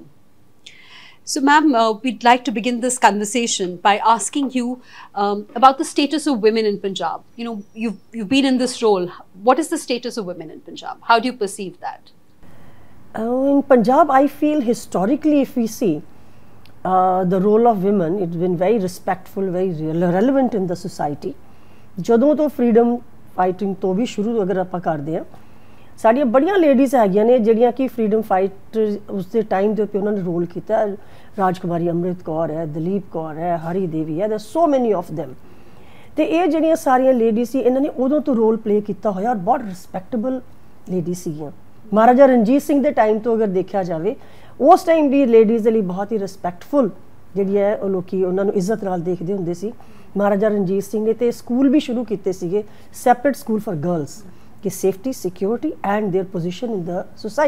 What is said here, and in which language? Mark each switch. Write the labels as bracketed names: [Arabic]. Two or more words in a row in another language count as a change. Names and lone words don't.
[English] So, ma'am, we'd like to begin this conversation by asking you about the status of women in Punjab. You know, you've been in this role. What is the status of women in Punjab? How do you perceive that? In Punjab, I feel historically, if we see, the role of women, it's been very respectful, very relevant in the society. [Punjabi] ਜਦੋਂ ਤੋਂ [English] freedom fighting [Punjabi] ਤੋਂ ਵੀ ਸ਼ੁਰੂ ਅਗਰ ਆਪਾਂ ਕਰਦੇ ਹਾਂ, ਸਾਡੀਆਂ ਬੜੀਆਂ ਲੇਡੀਜ਼ ਹੈਗੀਆਂ ਨੇ ਜਿਹੜੀਆਂ ਕਿ [English] freedom fight [Punjabi] ਉਸ ਦੇ ਟਾਈਮ ਦੇ ਉੱਤੇ ਉਹਨਾਂ ਨੇ ਰੋਲ ਕੀਤਾ। ਰਾਜਕੁਮਾਰੀ ਅੰਮ੍ਰਿਤ ਕੌਰ ਹੈ, ਦਲੀਪ ਕੌਰ ਹੈ, ਹਰੀ ਦੇਵੀ ਹੈ, [English] there so many of them। [Punjabi] ਤੇ ਇਹ ਜਿਹੜੀਆਂ ਸਾਰੀਆਂ ਲੇਡੀਜ਼ ਸੀ, ਇਹਨਾਂ ਨੇ ਉਦੋਂ ਤੋਂ [English] role play [Punjabi] ਕੀਤਾ ਹੋਇਆ ਔਰ ਬਹੁਤ [English] respectable ladies [Punjabi] ਸੀਗੀਆਂ। ਮਹਾਰਾਜਾ ਰਣਜੀਤ ਸਿੰਘ ਦੇ ਟਾਈਮ ਤੋਂ ਅਗਰ ਦੇਖਿਆ ਜਾਵੇ, ਉਸ ਟਾਈਮ ਵੀ ਲੇਡੀਜ਼ ਦੇ ਲਈ ਬਹੁਤ ਹੀ ਰਿਸਪੈਕਟਫੁਲ ਜਿਹੜੀ ਹੈ ਉਹ ਲੋਕੀ ਉਹਨਾਂ ਨੂੰ ਇੱਜ਼ਤ ਨਾਲ ਦੇਖਦੇ ਹੁੰਦੇ ਸੀ। ਮਹਾਰਾਜਾ ਰਣਜੀਤ ਸਿੰਘ ਨੇ ਤੇ ਸਕੂਲ ਵੀ ਸ਼ੁਰੂ ਕੀਤੇ ਸੀਗੇ, [English] separate school for girls, [Punjabi] ਕਿ [English] safety, security and their position in the society.